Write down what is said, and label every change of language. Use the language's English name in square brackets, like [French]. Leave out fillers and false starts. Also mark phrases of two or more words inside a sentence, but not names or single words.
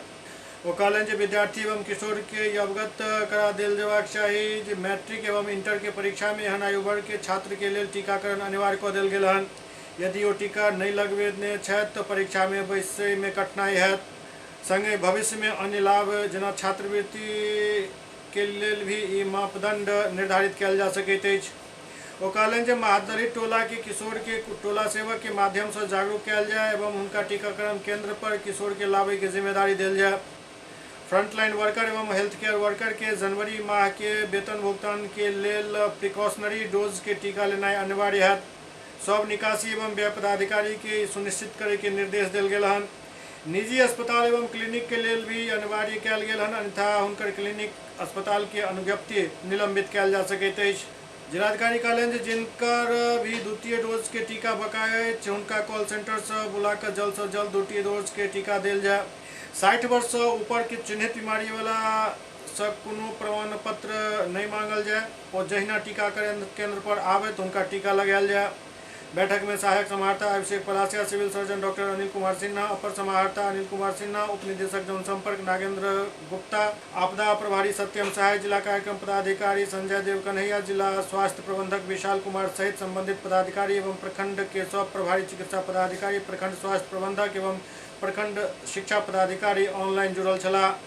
[Maithili] वो कहलन जे विद्यार्थी एवं किशोर के अवगत करा देल जेबाक चाही जे मैट्रिक एवं इंटर के परीक्षा में एहन आयु वर्ग के छात्र के लेल टीकाकरण अनिवार्य कऽ देल गेल हन। यदि वो टीका नहीं लगबेने छथि तो परीक्षा में बैसय में कठिनाई हैत। संगे भविष्य में अन्य लाभ जेना छात्रवृत्ति के लेल भी ई मापदंड निर्धारित कयल जा सकैत अछि। वो कहलन जे महादलित टोला के किशोर के टोला सेवक के माध्यम से जागरूक कयल जाय एवं उनका टीकाकरण केंद्र पर किशोर के लावे के जिम्मेदारी देल जाय। [English] frontline worker [Maithili] एवं [English] health care worker [Maithili] के जनवरी माह के वेतन भुगतान के लेल [English] precautionary dose [Maithili] के टीका लेनाइ अनिवार्य है। सब निकासी एवं व्यय पदाधिकारी के सुनिश्चित करे के निर्देश देल गेल हन। निजी अस्पताल एवं क्लिनिक के लेल भी अनिवार्य कयल गेल हन, अन्यथा हुनकर क्लिनिक अस्पताल के अनुज्ञप्ति निलंबित कयल जा सकैत अछि। जिलाधिकारी कहलन जे जिनकर भी द्वितीय डोज के टीका बकाया अछि हुनका [English] call center [Maithili] से बुलाकर जल्द से जल्द द्वितीय डोज के टीका देल जाय। 60 वर्ष से ऊपर के चिन्हित बीमारी वाला से कोनो प्रमाण पत्र नहीं मांगल जाए और जहिना टीकाकरण केंद्र पर आवे तो उनका टीका लगायल जाए। बैठक में सहायक समाहर्ता अभिषेक पलासिया, [English] civil surgeon [Maithili] डॉक्टर अनिल कुमार सिन्हा, अपर समाहर्ता अनिल कुमार सिन्हा, उप निदेशक जनसंपर्क नागेंद्र गुप्ता, आपदा प्रभारी सत्यम सहाय, जिला कार्यक्रम पदाधिकारी संजय देव कन्हैया, जिला स्वास्थ्य प्रबंधक विशाल कुमार सहित संबंधित पदाधिकारी एवं प्रखंड के सब प्रभारी चिकित्सा पदाधिकारी, प्रखंड स्वास्थ्य प्रबंधक एवं प्रखंड शिक्षा पदाधिकारी ऑनलाइन जुड़ल छला।